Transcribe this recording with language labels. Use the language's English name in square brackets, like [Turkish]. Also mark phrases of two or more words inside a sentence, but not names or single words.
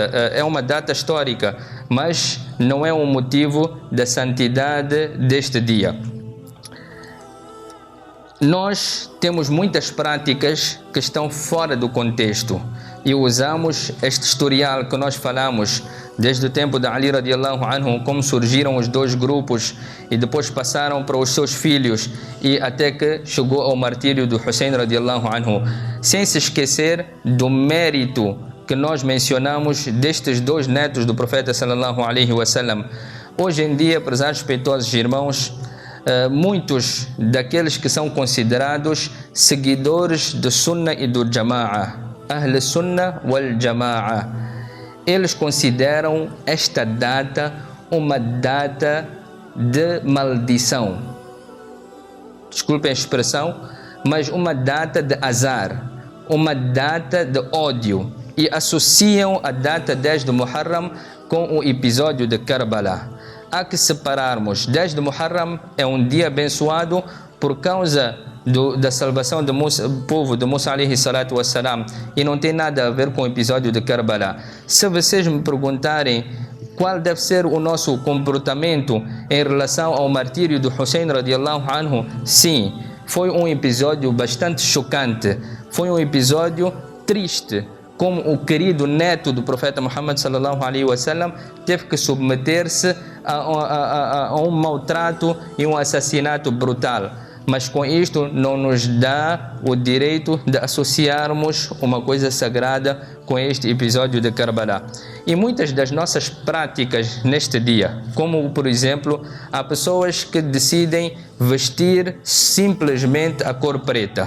[Portuguese] É uma data histórica, mas não é um motivo da santidade deste dia. Nós temos muitas práticas que estão fora do contexto e usamos este historial que nós falamos desde o tempo de Ali [Arabic] رضي الله عنه, [Portuguese] como surgiram os dois grupos e depois passaram para os seus filhos e até que chegou ao martírio do Hussein [Arabic] رضي الله عنه, [Portuguese] sem se esquecer do mérito que nós mencionamos destes dois netos do profeta [Arabic] صلى الله عليه وسلم. [Portuguese] Hoje em dia, prezados respeitosos irmãos, muitos daqueles que são considerados seguidores do Sunnah e do Jama'a, [Arabic] أهل السنة والجماعة, [Portuguese] eles consideram esta data uma data de maldição. Desculpem a expressão, mas uma data de azar, uma data de ódio, e associam a data 10 de Muharram com o episódio de Karbala. Há que separarmos. 10 de Muharram é um dia abençoado por causa da salvação do povo de Musa [Arabic] عليه الصلاة والسلام, [Portuguese] e não tem nada a ver com o episódio de Karbala. Se vocês me perguntarem qual deve ser o nosso comportamento em relação ao martírio do Hussein [Arabic] رضي الله عنه, [Portuguese] sim, foi um episódio bastante chocante, foi um episódio triste, como o querido neto do profeta Muhammad [Arabic] صلى الله عليه وسلم [Portuguese] teve que submeter-se a um maltrato e um assassinato brutal. Mas com isto não nos dá o direito de associarmos uma coisa sagrada com este episódio de Karbala. E muitas das nossas práticas neste dia, como por exemplo, há pessoas que decidem vestir simplesmente a cor preta.